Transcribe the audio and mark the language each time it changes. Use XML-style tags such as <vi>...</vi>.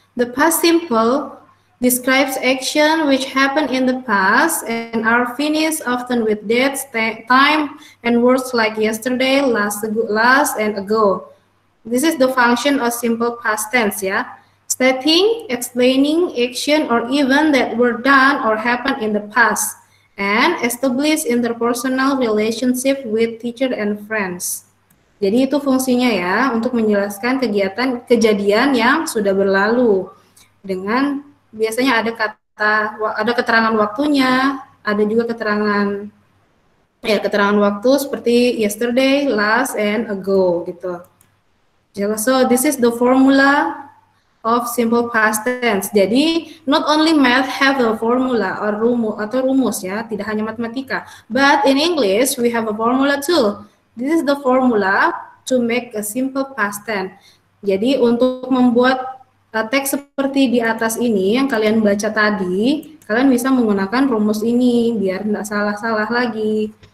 <en>The past simple describes action which happened in the past and are finished often with dates, time, and words like yesterday, last, and ago. This is the function of simple past tense, ya. Stating, explaining action or event that were done or happened in the past and establish interpersonal relationship with teacher and friends.</en> <id>Jadi itu fungsinya ya, untuk menjelaskan kejadian yang sudah berlalu. Dengan biasanya ada keterangan waktunya, ada juga keterangan waktu seperti yesterday, last, and ago gitu.</id> <en>So this is the formula of simple past tense. Jadi not only math have a formula or rumus ya,</en> <id>tidak hanya matematika,</id> <en>but in English we have a formula too. This is the formula to make a simple past tense.</en> <id>Jadi untuk membuat teks seperti di atas ini yang kalian baca tadi, kalian bisa menggunakan rumus ini biar tidak salah-salah lagi.</id>